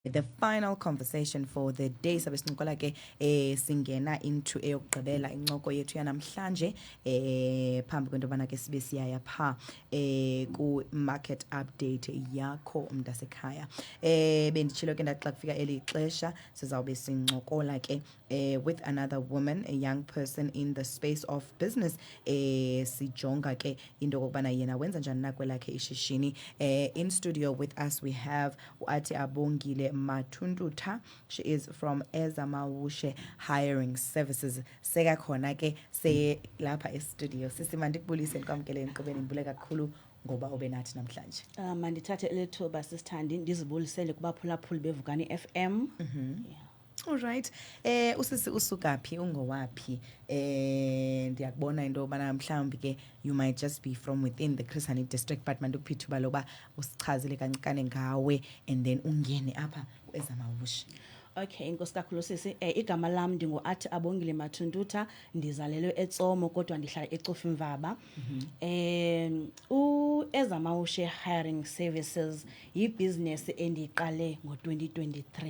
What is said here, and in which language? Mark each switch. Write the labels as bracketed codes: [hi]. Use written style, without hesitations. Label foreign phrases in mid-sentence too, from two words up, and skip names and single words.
[en] The final conversation for the day [xh] sabe sincokola ke singena into eyokugqibela incoko yethu yanamhlanje phambi kwento bana ke sibe siyaya pha ku [en] market update [xh] yakho umntasekhaya benditshilo ke ndaxa kufika eli xesha sizawube sincokola ke [en] with another woman, a young person in the space of business [xh] sijonga ke into kokubana yena wenza njani na kwelakhe ishishini. [en] In studio with us we have uAthi Abongile Mathunduta. She is from Ezamawushe Hiring Services. [xh] Seka khona ke se lapha e-studio. Sisi mandikubulise nikwamkele niqhubeni ngibule kakhulu ngoba ube nathi namhlanje. Mandithathe lethuba sisithandi ndizibulisele kubaphulaphuli bevukani FM. [en] Yeah. All right. [xh] Usisi usukaphi ungowaphi? Ndiyakubona into bana mhlawumbi ke [en] you might just be from within the Chris Hani district, [xh] but mandukupithuba loba usichazele kancane ngawe [en] and then [xh] ungene apha eZamawushe. Okay, inkosi kakhulu sisi. Igama lam ndinguAthi Abongile Mathunduta, ndizalelwe eTsomo kodwa ndihlala eCofimvaba. Ezamawushe Hiring Services yibusiness endiyiqale ngo-2023.